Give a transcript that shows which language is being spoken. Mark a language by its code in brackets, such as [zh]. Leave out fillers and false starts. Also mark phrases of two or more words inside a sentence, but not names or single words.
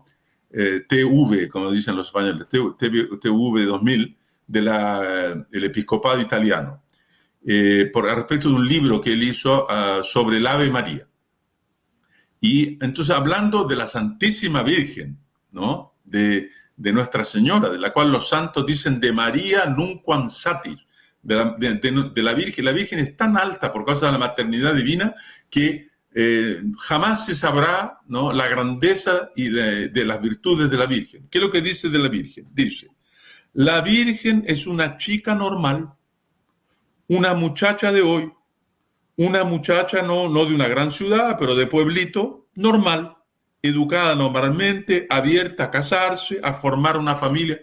[es] TV, como dicen los españoles, TV 2000, del episcopado italiano, respecto de un libro que él hizo sobre el Ave María. Y entonces, hablando de la Santísima Virgen, ¿no? De Nuestra Señora, de la cual los santos dicen de María [la] nunquam satis, [es] de la Virgen. La Virgen es tan alta por causa de la maternidad divina que jamás se sabrá, ¿no?, la grandeza y de las virtudes de la Virgen. ¿Qué es lo que dice de la Virgen? Dice, la Virgen es una chica normal, una muchacha de hoy, una muchacha no de una gran ciudad, pero de pueblito, normal, educada normalmente, abierta a casarse, a formar una familia.